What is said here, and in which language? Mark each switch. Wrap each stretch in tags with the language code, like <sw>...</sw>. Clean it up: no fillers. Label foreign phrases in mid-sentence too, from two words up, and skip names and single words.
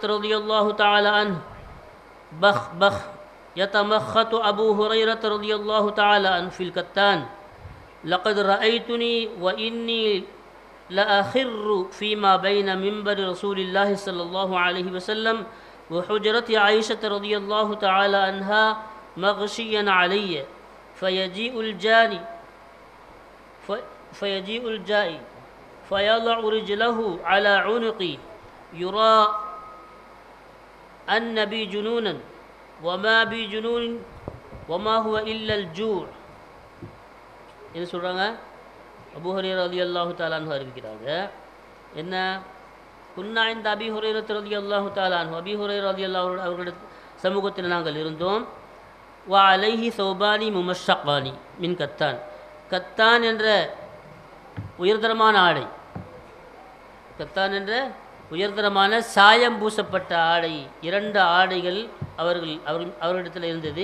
<ar>رضي الله تعالى عنه بخ بخ يتمخت أبو هريرة رضي الله تعالى عنه في الكتان لقد رأيتني وإني لأخر فيما بين منبر رسول الله صلى الله عليه وسلم وحجرة عائشة رضي الله تعالى عنها مغشيا علي فيجيء الجائي فيضع رجله على عنقي يرى أن بي جنونا وما بي جنون وما هو إلا الجوع.</ar> <ta>என்ன சொல்கிறாங்க? அபூ ஹுரைரா</ta> <ar>رضي الله تعالى عنه</ar> <ta>அறிவிக்கிறாங்க. என்ன, குன்னா இந்த அபி ஹுரைரா</ta> <ar>رضي الله تعالى عنه,</ar> <ta>அபி ஹுரைரா ரலியல்லாஹு அவர்களுடைய சமூகத்தில் நாங்கள் இருந்தோம்.</ta> <ar>و عليه ثوبان ممشقان من كتان,</ar> <ta>கத்தான் என்ற உயர்தரமான ஆடை, கத்தான் என்ற உயர்தரமான சாயம் பூசப்பட்ட ஆடை, 2 ஆடைகள் அவர்களிடத்தில் இருந்தது.</ta>